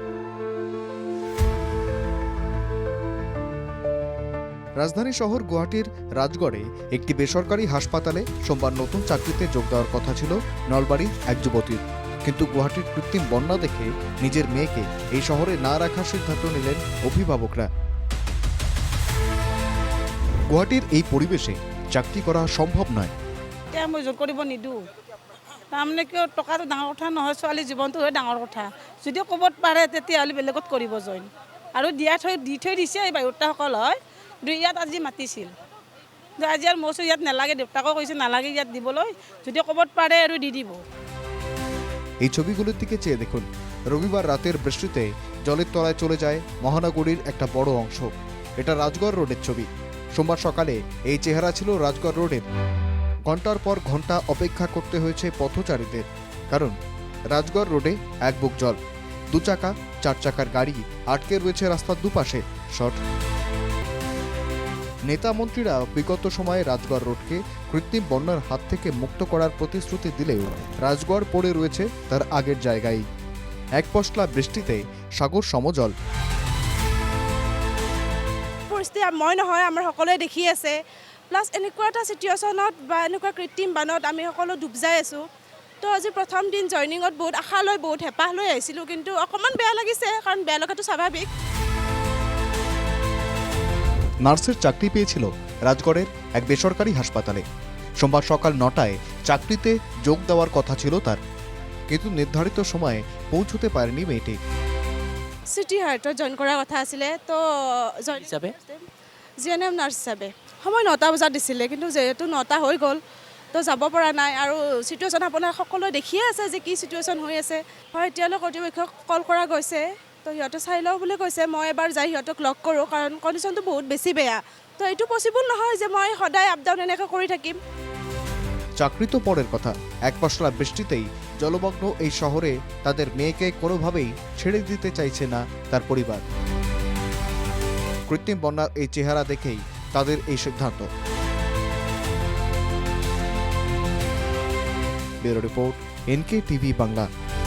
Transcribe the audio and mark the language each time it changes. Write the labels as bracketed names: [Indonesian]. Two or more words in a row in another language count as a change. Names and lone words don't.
[Bangla] রাজধানী শহর গুয়াহাটির রাজগড়ে একটি বেসরকারি হাসপাতালে সোমবার নতুন চাকরিতে যোগ দেওয়ার কথা ছিল নলবাড়ির এক যুবতীর, কিন্তু গুয়াহাটির কৃত্রিম বন্যা দেখে নিজের মেয়েকে এই শহরে না রাখার সিদ্ধান্ত নিলেন অভিভাবকরা। গুয়াহাটির এই পরিবেশে চাকরি করা সম্ভব নয়। [Assamese] মই জোৰ কৰিব নিদিওঁ, তাৰমানে কিয় টকাটো ডাঙৰ কথা নহয়, ছোৱালী জীৱনটোহে ডাঙৰ কথা। যদি ক'বত পাৰে তেতিয়াহ'লে বেলেগত কৰিব জইন, আৰু দি থৈ দিছে এই বায়ুতাসকল হয়। ইয়াত আজি মাতিছিল, আজি আৰু মই ইয়াত নালাগে, দেউতাকো কৈছে নালাগে ইয়াত দিবলৈ, যদি ক'বত পাৰে আৰু দি দিব। [Bangla] এই ছবিগুলোর দিকে চেয়ে দেখুন। রবিবার রাতের বৃষ্টিতে জলের তলায় চলে যায় মহানগরীর একটা বড় অংশ। এটা রাজগড় রোডের ছবি। সোমবার সকালে এই চেহারা ছিল রাজগড় রোডের। ঘন্টার পর ঘন্টা অপেক্ষা করতে হয়েছে পথচারীদের, কারণ রাজগড় রোডে এক বুক জল। দু চাকা, চার চাকার গাড়ি আটকে রয়েছে রাস্তার দুপাশে। শর্ট নেতা মন্ত্রীরা বিগত সময়ে রাজগড় রোডকে কৃত্রিম বন্যার হাত থেকে মুক্ত করার প্রতিশ্রুতি দিলেও রাজগড় পড়ে রয়েছে তার আগের জায়গায়। এক পশলা বৃষ্টিতে সাগর সমজল। [Assamese] পৰিস্থিতি মই নহয়, আমাৰ সকলোৱে দেখি আছে। প্লাছ এনেকুৱা এটা চিটুৱেশ্যনত বা এনেকুৱা কৃত্ৰিম বানত আমি সকলো ডুব যাই আছোঁ। তো আজি প্ৰথম দিন জইনিঙত বহুত আশা লৈ, বহুত হেঁপাহ লৈ আহিছিলোঁ, কিন্তু অকণমান বেয়া লাগিছে, কাৰণ বেয়া লগাটো স্বাভাৱিক। [Bangla] নার্সের চাকরি পেয়েছিল রাজগড়ের এক বেসরকারি হাসপাতালে। সোমবার সকাল 9টায় চাকরিতে যোগ দেওয়ার কথা ছিল তার, কিন্তু নির্ধারিত সময়ে পৌঁছতে পারেনি মেয়েটি। [Assamese] চিটি হাৰ্টত জইন কৰাৰ কথা আছিলে, তো হিচাপে [English] GNM nurse [Assamese] হিচাপে সময় 9টা বজাত দিছিলে, কিন্তু যিহেতু 9টা হৈ গ'ল, তো যাব পৰা নাই। আৰু চিটুৱেশ্যন আপোনাৰ সকলোৱে দেখিয়ে আছে যে কি চিটুৱেশ্যন হৈ আছে। হয়, এতিয়ালৈ কৰ্তৃপক্ষক কল কৰা গৈছে, তো সিহঁতে চাই লওঁ বুলি কৈছে। মই এবাৰ যাই সিহঁতক লগ কৰোঁ, কাৰণ কণ্ডিশ্যনটো বহুত বেছি বেয়া। তো এইটো পচিবল নহয় যে মই সদায় [English] up down [Assamese] এনেকৈ কৰি থাকিম। [Bangla] চাকরি তো পরের কথা, এক পশলা বৃষ্টিতেই জলমগ্ন এই শহরে তাদের মেয়েকে কোনোভাবেই ছেড়ে দিতে চাইছে না তার পরিবার। কৃত্রিম বন্যার এই চেহারা দেখেই তাদের এই সিদ্ধান্ত। [English] bureau report, [Bangla] NK টিভি বাংলা।